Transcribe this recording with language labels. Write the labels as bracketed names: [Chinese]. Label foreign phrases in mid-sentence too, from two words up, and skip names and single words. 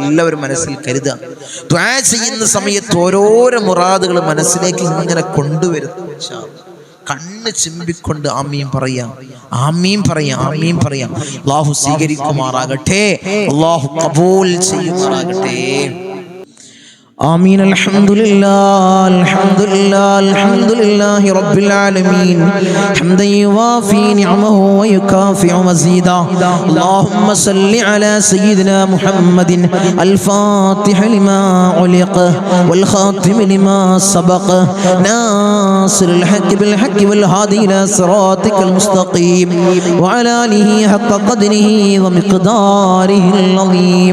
[Malayalam] എല്ലാവരും മനസ്സിൽ കരുതുക. ദുആ ചെയ്യുന്ന സമയത്ത് ഓരോരോ മുറാദുകൾ മനസ്സിലേക്ക് ഇങ്ങനെ കൊണ്ടുവരും [Arabic] إن شاء الله. [Malayalam] കണ്ണ് ചിമ്പിക്കൊണ്ട് ആമീൻ പറയാം, ആമീൻ പറയാം, ആമീൻ പറയാം. അല്ലാഹു സ്വീകരിക്കുമാറാകട്ടെ, അല്ലാഹു ഖബൂൽ ചെയ്യുമാറാകട്ടെ. [Arabic] آمين. الحمد لله الحمد لله الحمد لله رب العالمين حمدا يوافي نعمه ويكافئ مزيدا. اللهم صل على سيدنا محمد الفاتح لما علق والخاتم لما سبق ناصر الحق بالحق والهادي إلى صراطك المستقيم وعلى آله حق قدره ومقداره العظيم.